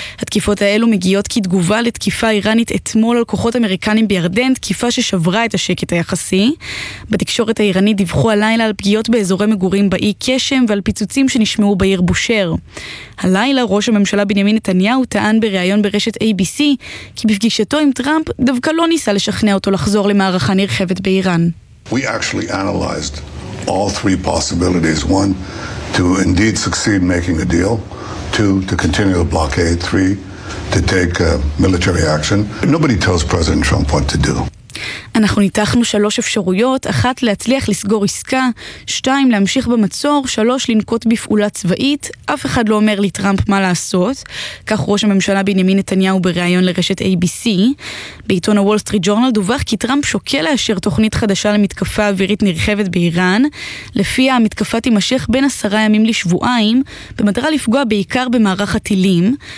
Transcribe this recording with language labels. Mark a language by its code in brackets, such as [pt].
[he] התקיפות האלו מגיעות כתגובה לתקיפה איראנית אתמול על כוחות אמריקנים בירדן, תקיפה ששברה את השקט היחסי. בתקשורת האיראנית דיווחו הלילה על פגיעות באזורי מגורים באי קשם ועל פיצוצים שנשמעו בעיר בושר. הלילה ראש הממשלה בנימין נתניהו טען בריאיון ברשת ABC כי בפגישתו עם טראמפ דווקא לא ניסה לשכנע אותו לחזור למערכה נרחבת באיראן. [en] We actually analyzed all three possibilities. One, to indeed succeed making a deal. Two, to continue the blockade. Three, to take military action. Nobody tells President Trump what to do. [he] אנחנו ניתחנו 3 אפשרויות, 1 להצליח לסגור עסקה, 2 להמשיך במצור, 3 לנקוט בפעולה צבאית. אף אחד לא אומר לטראמפ מה לעשות, כך ראש הממשלה בנימין נתניהו בריאיון לרשת ABC. בעיתון הוול סטריט ג'ורנל דווח כי טראמפ שוקל לאשר תוכנית חדשה למתקפה אווירית נרחבת באיראן, לפיה המתקפה תימשך בין 10 ימים לשבועיים, במטרה לפגוע בעיקר במערך הטילים.